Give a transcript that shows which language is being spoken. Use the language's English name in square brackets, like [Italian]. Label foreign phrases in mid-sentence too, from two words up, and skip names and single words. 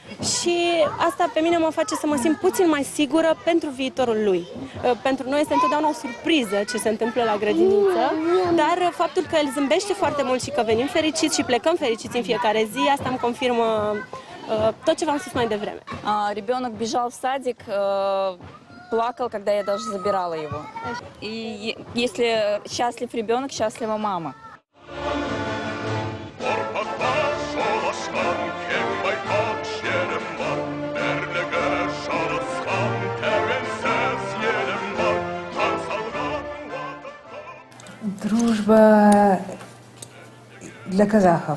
[Romanian] Și asta pe mine mă face să mă simt puțin mai sigură pentru viitorul lui. Pentru noi este întotdeauna o surpriză ce se întâmplă la grădiniță, dar faptul că el zâmbește foarte mult și că venim fericiți și plecăm fericiți în fiecare zi, asta îmi confirmă tot ce v-am spus mai devreme. [Russian] Ребенок бежал в садик, плакал, когда я даже забирала его. И если счастлив ребенок, счастлива мама. Дружба для казахов.